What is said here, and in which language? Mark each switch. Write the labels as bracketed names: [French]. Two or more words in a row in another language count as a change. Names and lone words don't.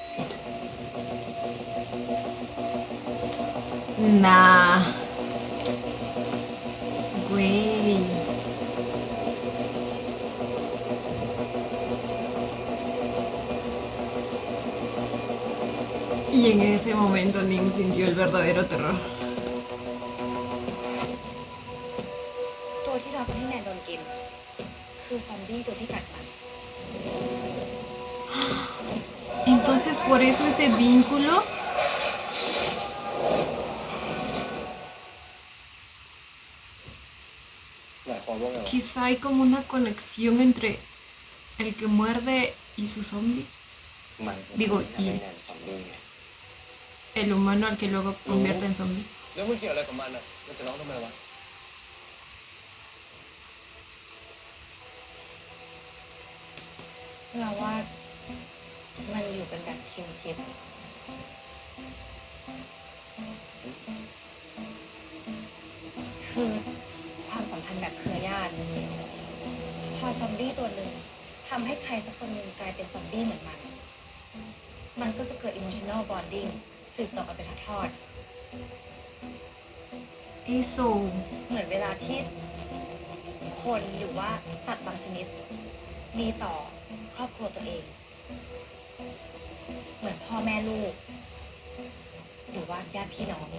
[Spanish] Nah. Güey. Y en ese momento Ning sintió el verdadero terror. [Thai] ตัวที่เราให้แมนโดนกิน คือซอมบี้ตัวที่กัดมัน [Spanish] Entonces, por eso ese vínculo. Quizá hay como una conexión entre el que muerde y su zombie. [Thai] มัน [Spanish] Digo, [Thai] ทำให้ [Spanish] y [Thai] แนนซอมบี้ไง [Spanish] el humano al que luego convierte en zombie. [Thai] แล้วมึงเกี่ยวอะไรกับมันอ่ะมันจะร้องทำไมวะ เราว่ามันอยู่เป็นแบบคิวชิปคือความสัมพันธ์แบบเครือญาติพอซอมบี้ตัวหนึ่งทำให้ใครสักคนหนึ่งกลายเป็นซอมบี้เหมือนมัน มันก็จะเกิด [English] emotional bonding [Thai] สืบต่อกันเป็นทอด [Spanish] Eso. [Thai] ๆเหมือนเวลาที่คนหรือว่าสัตว์บางชนิด มีต่อครอบครัวตัวเอง เหมือนพ่อแม่ลูก หรือว่าญาติพี่น้อง